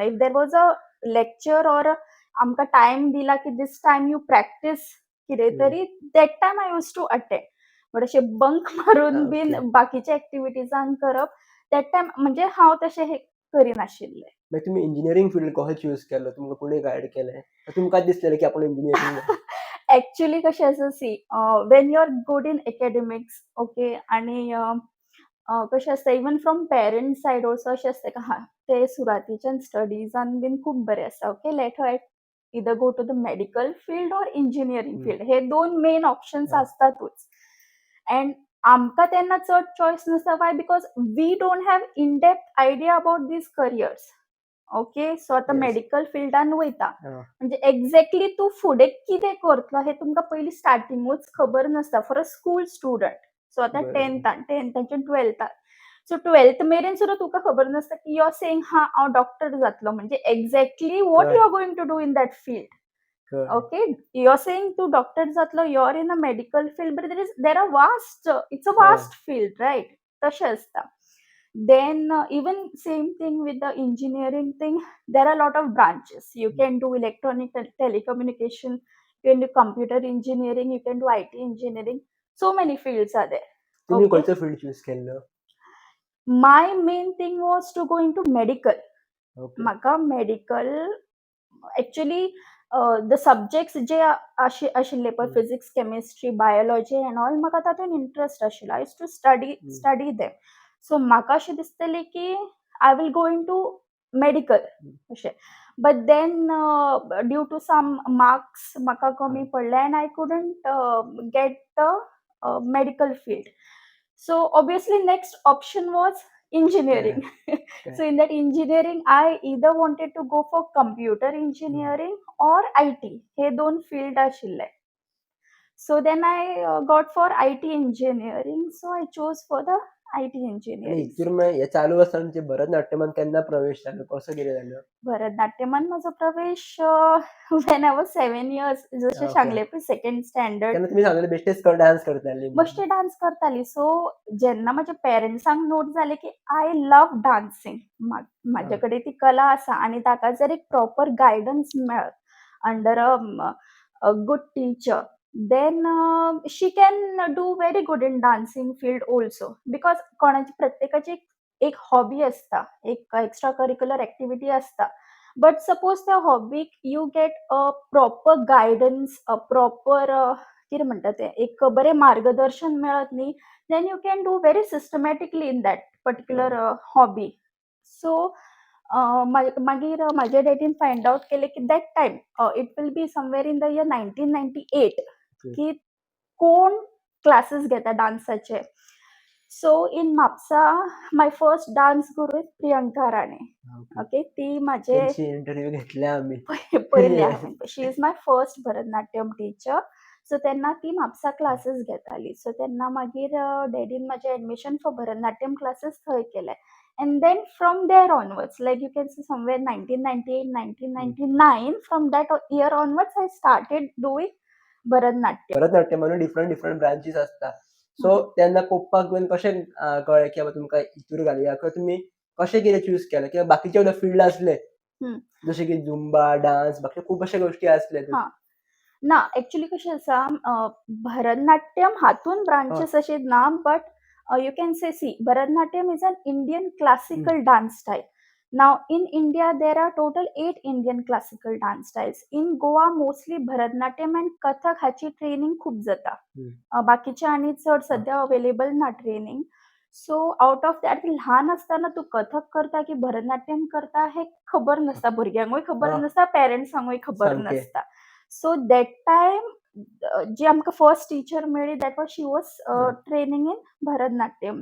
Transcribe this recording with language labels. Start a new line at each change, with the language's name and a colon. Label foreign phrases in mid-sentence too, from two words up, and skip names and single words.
English: If there was a lecture or
Konkani: आमकां टायम दिला की
English: this time you practice
Konkani: कितें तरी,
English: that time I used to attend.
Konkani: बट अशें बंक मारून बीन ओके. बाकीच्या एक्टिविटीजांक करप,
English: that time
Konkani: म्हणजे हांव तशें हें करिनाशिल्लें. मागीर तुमी इंजिनियरींग फील्ड कसो चूज केलो? तुमकां कोणी गायड केलें? तुमकांच दिसलेलें की आपूण इंजिनियरींग ऍक्च्युली कशें आसा,
English: See, when you are good in academics, okay,
Konkani: आनी कशें आसता,
English: even from parents side also
Konkani: अशें आसता की हा ते सुरातीच्यान स्टडीजान बीन खूब बरें आसा, ओके,
English: let her either go to the medical field or engineering field.
Konkani: हे दोन
English: main options
Konkani: आसतातूच. अँड आमकां तेन्ना चड चॉयस नासता.
English: वाय? Because we don't have in depth idea about these careers.
Konkani: ओके, सो आतां Yes. मेडिकल फिल्डान वयता म्हणजे एक्झॅक्टली तूं फुडें कितें करतलो हें तुमकां पयलीं स्टार्टिंगूच खबर नासता
English: for a school student.
Konkani: सो आतां बरोबर. टेन्थाच्यान टुवेल्थाक. सो टुवेल्थ मेरेन सुद्दां तुका खबर नासता की
English: you are saying
Konkani: हा हांव डॉक्टर जातलो, म्हणजे
English: exactly what you are going to do in that field.
Konkani: कळ्ळें.
English: Okay, you're saying to doctor जातलो, you're in a medical field, but there are vast, it's a vast field, right?
Konkani: तशें आसता.
English: Then even same thing with the engineering thing, there are a lot of branches. You can do electronic and telecommunication, you can do computer engineering, you can do IT engineering. So many fields are there.
Konkani: तुमी Okay. खंयचो फील्ड चूज केल्लो?
English: My main thing was to go into medical.
Konkani: ओके. म्हाका मेडिकल
English: actually the subjects
Konkani: जे आशिल्ले पळय,
English: physics, chemistry, biology and all,
Konkani: म्हाका तातूंत इंट्रस्ट आशिल्लो.
English: I used to study them.
Konkani: सो म्हाका अशें दिसतालें की
English: I will go into medical
Konkani: अशें.
English: But then due to some marks
Konkani: म्हाका कमी पडले
English: and I couldn't get the medical field. So obviously next option was engineering. So in that engineering, I either wanted to go for computer engineering or IT.
Konkani: हे दोन field आशिल्ले.
English: So then I got for IT engineering. So I chose for the IT आनी engineering.
Konkani: हितूर मागीर हें चालू आसतना तुमचे भरतनाट्यमान केन्ना प्रवेश जालो? कसो कितें जालो? भरतनाट्यमान माझो प्रवेश
English: when I was 7 years,
Konkani: जशें Okay. सांगलें पळय,
English: second standard.
Konkani: तेन्ना तुमी सांगलेलें बेश्टेच डान्स करताली. बेश्टे डान्स करताली. सो जेन्ना म्हज्या पेरंट्सांक नोट जालें की
English: I love dancing,
Konkani: म्हाजे कडेन ती कला आसा आनी ताका जर एक
English: proper guidance
Konkani: मेळत
English: under a good teacher, then she can do very good in dancing field also.
Konkani: बिकॉज कोणाची प्रत्येकाची एक हॉबी आसता, एक
English: extra curricular activity
Konkani: आसता.
English: But suppose
Konkani: त्या हॉबीक
English: you get a proper guidance, a proper
Konkani: गायडन्स, अ प्रॉपर कितें म्हणटा तें, एक बरें मार्गदर्शन मेळत न्ही,
English: Then you can do very systematically in that particular hobby.
Konkani: सो मागीर म्हाज्या डॅडीन
English: find out
Konkani: केलें की
English: that time it will be somewhere in the year 1998
Konkani: की कोण क्लासेस घेता डान्साचे.
English: So in Mapusa my first dance guru is Priyanka Rane.
Konkani: ओके, ती म्हाजे इंटरव्यू घेतल्या आमी. पयली हांवें,
English: she is my first Bharatanatyam teacher.
Konkani: सो तेन्ना ती म्हापसा क्लासेस घेताली. सो तेन्ना मागीर डॅडीन म्हाजें एडमिशन
English: for Bharatanatyam classes
Konkani: थंय केलें.
English: And then from there onwards, like you can see somewhere 1998, 1999, from that year onwards I started doing Bharatanatyam.
Konkani: भरतनाट्यमानूय
English: different branches
Konkani: आसता. सो तेन्ना पप्पाक बीन कशें कळ्ळें की बाबा तुमकां हितूर घालया, किंवा तुमी कशें कितें चूज केलें? किंवा बाकीचे सुद्दां फील्ड आसले जशें की झुंबा, डान्स, बाकी खूब अशा गोश्टी आसले. ना, ऍक्च्युली कशें आसा, भरतनाट्यम हातून ब्रांचेस अशे ना,
English: but you can say, see, Bharatanatyam is an Indian classical dance style. Now in India there are total 8 Indian classical dance styles. In Goa mostly Bharatnatyam and Kathak
Konkani: ह्याची ट्रेनिंग खूप जाता. बाकीचे आणि चड सध्या अवेलेबल ना ट्रेनिंग.
English: So out of that
Konkani: ल्हान असताना तू कथक करता की भरतनाट्यम करता हे खबर नसता, भुरग्यांकूय खबर नसता, पेरेंट्सांकूय खबर सामकें. नसता.
English: So that time
Konkani: जी आमकां फर्स्ट टीचर मेळ्ळी
English: that was she was training in Bharatanatyam.